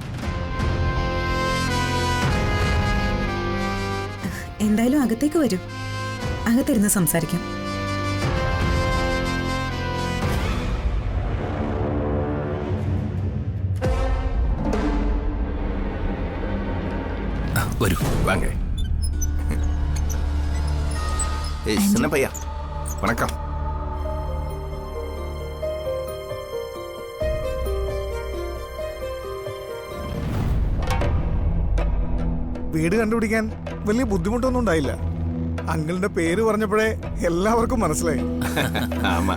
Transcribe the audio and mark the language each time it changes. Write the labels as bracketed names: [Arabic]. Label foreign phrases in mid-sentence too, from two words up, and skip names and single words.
[Malayalam] എന്തായാലും അകത്തേക്ക് വരൂ, അകത്തിരുന്ന് സംസാരിക്കാം. വരൂ. [Tamil] வாங்க. ஏய் சின்ன பையா, வணக்கம். [Malayalam] വീട് കണ്ടുപിടിക്കാൻ വലിയ ബുദ്ധിമുട്ടൊന്നും ഉണ്ടായില്ല. അങ്കിളിന്റെ പേര് പറഞ്ഞപ്പോഴേ എല്ലാവർക്കും മനസ്സിലായി. [Tamil] ஆமா.